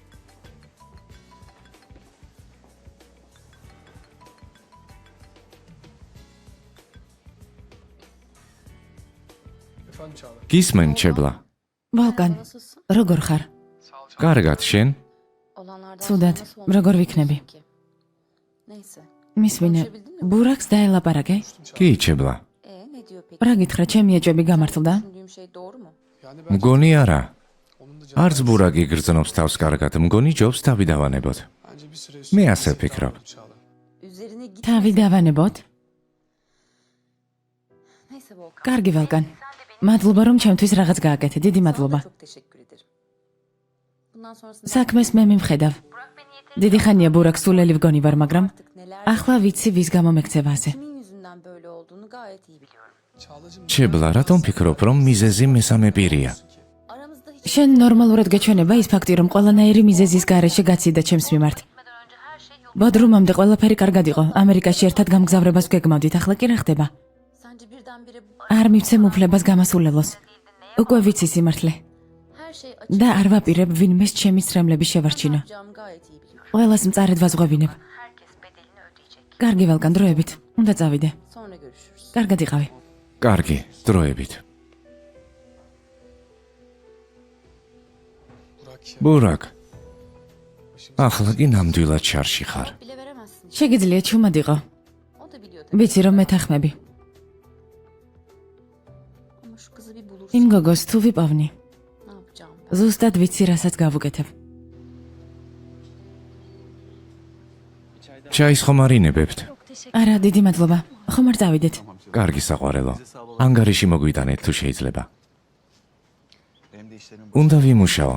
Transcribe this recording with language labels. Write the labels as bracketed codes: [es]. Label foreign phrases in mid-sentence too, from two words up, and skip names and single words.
[ka] გისმენ ჩებლა. ვალკან, [tr] nasılsın? [ka] როგორ ხარ? კარგად შენ? [tr] Olanlardan [ka] Ცუდად, [tr] sonra nasıl olmuş [ka] როგორ ვიქნები? [tr] ki? Neyse. [ka] მისმინე, ბურაკს დაელაპარაკე? კი ჩებლა. [tr] Ne diyor peki? [ka] რა გითხრა, ჩემი ეჭვები გამართლდა? [tr] Düşündüğüm şey doğru mu? [ka] მგონი არა. არც ბურაკი გრძნობს თავს კარგად, მგონი ჯობს თავი დავანებოთ. მე ასე ვფიქრობ. [tr] Üzerine git. [ka] თავი დავანებოთ? [tr] Neyse Volkan. [ka] კარგი, ვალკან. მადლობა რომ ჩემთვის რაღაც გააკეთე. დიდი მადლობა. [tr] Çok teşekkür ederim. Bundan sonrasında [ka] საქმეს მე მიმხედავ. დიდი ხანია ბურაკ სულელი ვგონი ვარ, მაგრამ [tr] artık neler [ka] ახლა ვიცი ვის გამო მეკცევა ასე. [tr] kimin yüzünden böyle olduğunu gayet iyi biliyorum. [ka] ჩებლა, რატომ ფიქრობ, რომ მიზეზი მესამე პირია? [tr] Aramızda hiç [ka] შენ ნორმალურად გეჩვენება ის ფაქტი, რომ ყველანაირი მიზეზის გარეშე გაციდა ჩემს მიმართ. ბოდრუმამდე ყველაფერი კარგად იყო. ამერიკაში ერთად გამგზავრებას ვგეგმავდით, ახლა კი რა ხდება? [tr] sence birdenbire bu [ka] არ მივცემ უფლებას გამასულელოს. უკვე ვიცი სიმართლე. [tr] her şey açık [ka] და არ ვაპირებ ვინმეს ჩემი ცრემლები შევარჩინო. [tr] yapacağımı gayet iyi biliyorum. [ka] ყველას მწარედ ვაზღვევინებ. [tr] Herkes bedelini ödeyecek. [ka] კარგი ვალკან, დროებით. უნდა წავიდე. [tr] Sonra görüşürüz. [ka] კარგად იყავი. კარგი, დროებით. ბურაკ, ახლა კი ნამდვილად შარში ხარ. [tr] Bile veremezsin. [ka] შეგიძლია ჩუმად იყო. [tr] O da biliyor tabii. [ka] ვიცი რომ მეთანხმები. [tr] Ama şu kızı bir bulursun. [ka] იმ გოგოს თუ ვიპოვნი, [tr] Ne yapacağım ben? [ka] ზუსტად ვიცი რასაც გავუკეთებ. ჩაის ხომ არ ინებებთ? არა, დიდი მადლობა. ხომ არ წავიდეთ? კარგი საყვარელო. ანგარიში მოგვიტანეთ თუ შეიძლება. უნდა ვიმუშაო.